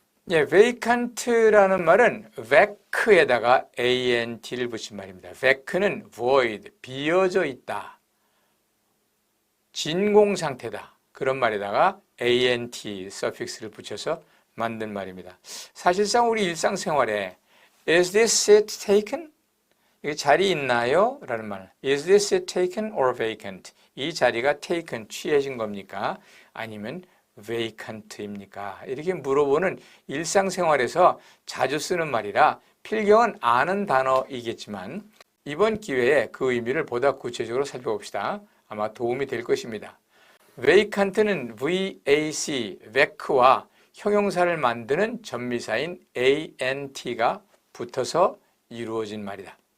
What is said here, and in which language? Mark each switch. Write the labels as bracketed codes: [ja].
[ko] 예, vacant라는 말은 vac에다가 ant를 붙인 말입니다. vac는 void, 비어져 있다, 진공 상태다, 그런 말에다가 ant 서픽스를 붙여서 만든 말입니다. 사실상 우리 일상생활에 [en] Is this seat taken? [ko] 이 자리 있나요? 라는 말. [en] Is this seat taken or vacant? [ko] 이 자리가 taken, 취해진 겁니까? 아니면 vacant입니까? 이렇게 물어보는 일상생활에서 자주 쓰는 말이라 필경은 아는 단어이겠지만 이번 기회에 그 의미를 보다 구체적으로 살펴봅시다. 아마 도움이 될 것입니다. vacant는 VAC, vac와 형용사를 만드는 전미사인 ant가 붙어서 이루어진 말이다.